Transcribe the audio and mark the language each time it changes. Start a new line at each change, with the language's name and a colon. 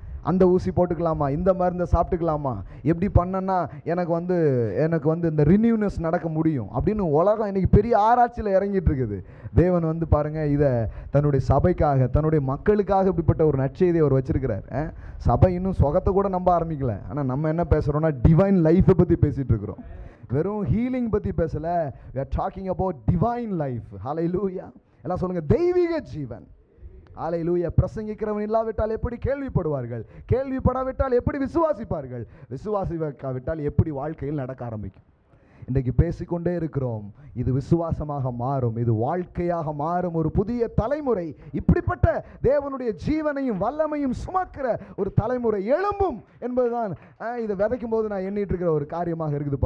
Tamil: அந்த ஊசி போட்டுக்கலாமா, இந்த மருந்தை சாப்பிட்டுக்கலாமா, எப்படி பண்ணனா எனக்கு வந்து இந்த ரினியூனஸ் நடக்க முடியும் அப்படின்னு உலகம் இன்றைக்கி பெரிய ஆராய்ச்சியில் இறங்கிட்டு இருக்குது. தேவன் பாருங்கள், இதை தன்னுடைய சபைக்காக, தன்னுடைய மக்களுக்காக இப்படிப்பட்ட ஒரு நற்செய்தியை அவர் வச்சிருக்கிறார். சபை இன்னும் சுகத்தை கூட நம்ப ஆரம்பிக்கல. ஆனால் நம்ம என்ன பேசுகிறோம்னா டிவைன் லைஃப்பை பற்றி பேசிகிட்டு இருக்கிறோம். வெறும் ஹீலிங் பற்றி பேசலை,
English: we are talking about divine life.
Tamil: ஹல்லேலூயா. எல்லாம் சொல்லுங்கள், தெய்வீக ஜீவன். அல்லேலூயா. பிரசங்கிக்கிறவன் இல்லாவிட்டால் எப்படி கேள்விப்படுவார்கள்? கேள்விப்படாவிட்டால் எப்படி விசுவாசிப்பார்கள்? விசுவாசிக்காவிட்டால் எப்படி வாழ்க்கையில் நடக்க ஆரம்பிக்கும்? இன்றைக்கு பேசிக்கொண்டே இருக்கிறோம். இது விசுவாசமாக மாறும், இது வாழ்க்கையாக மாறும். ஒரு புதிய தலைமுறை, இப்படிப்பட்ட தேவனுடைய ஜீவனையும் வல்லமையும் சுமக்கிற ஒரு தலைமுறை எழும்பும் என்பதுதான் இதை விதைக்கும் போது நான் எண்ணிட்டு இருக்கிற ஒரு காரியமாக இருக்குது.